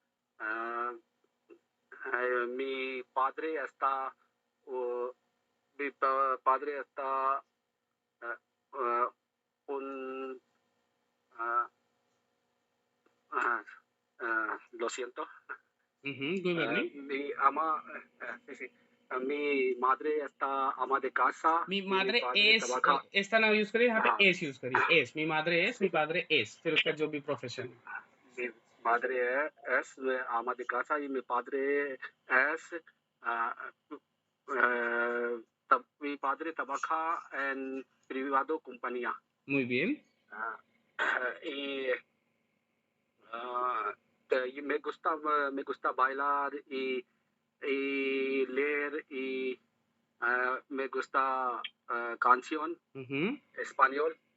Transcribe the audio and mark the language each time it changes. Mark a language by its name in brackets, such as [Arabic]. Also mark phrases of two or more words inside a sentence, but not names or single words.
[Spanish] Mi padre está lo siento. Mi madre está ama de casa. Mi madre es, trabaja. [Hindi] esta ना यूज करिए, यहाँ पे एस यूज करिए, एस, [Spanish] mi madre es, mi padre es, [Hindi] फिर उसका जो भी प्रोफेशन। [Spanish] Mi madre es ama de casa y mi padre es mi padre trabaja en privado compañía. Muy bien. Y me gusta bailar y leer y me gusta canción español.